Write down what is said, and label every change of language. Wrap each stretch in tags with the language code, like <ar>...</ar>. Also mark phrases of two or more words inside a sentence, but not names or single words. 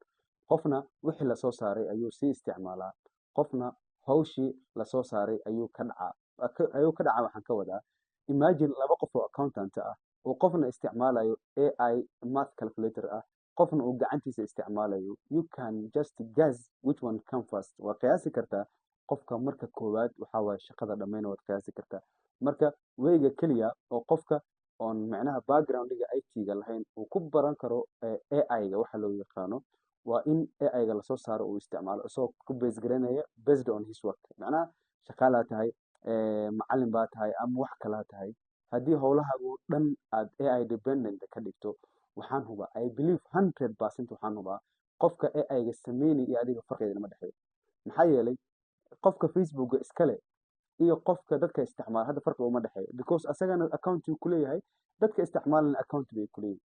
<so>qofna wixii la soo saaray ayuu sii isticmaalaa, qofna hawshii la soo saaray ayuu ka dhacaa. waxaan ka wadaa imagine laba qof oo accountant ah oo qofna isticmaalayo</so> <en>AI math calculator</en> <so>ah, qofna uu gacantiisa isticmaalayo.</so> <en>You can just guess which one come first.</en> <so>waa qiyaasi kartaa qofka marka koowaad waxaa waaye shaqada dhammayna waad qiyaasi kartaa. marka weyga keliya oo qofka oon macnaha background-iga IT-ga lahayn uu ku baran karo AI-ga waxa loo yaqaano waa in AI-ga lasoo saaro uu isticmaalo isagoo ku base garanaya</so> <en>based on his work.</en> <so>macnaha shaqaalaa tahay, macallin baa tahay ama wax kalaa tahay, haddii howlahaagu dhan aad</so> <en>AI dependent</en> <so>ka dhigto, waxaan hubaa</so> <en>I believe 100%</en> <so>waxaan hubaa qofka AI-ga sameynaya iyo adiga farqiga inama dhexeeyo. maxaa yeelay qofka Facebook iskale iyo qofka dadka isticmaala hadda farqi uma dhexeeyo, because asagana account uu ku leeyahay, dadka isticmaalana account bay ku leeyihin.</so>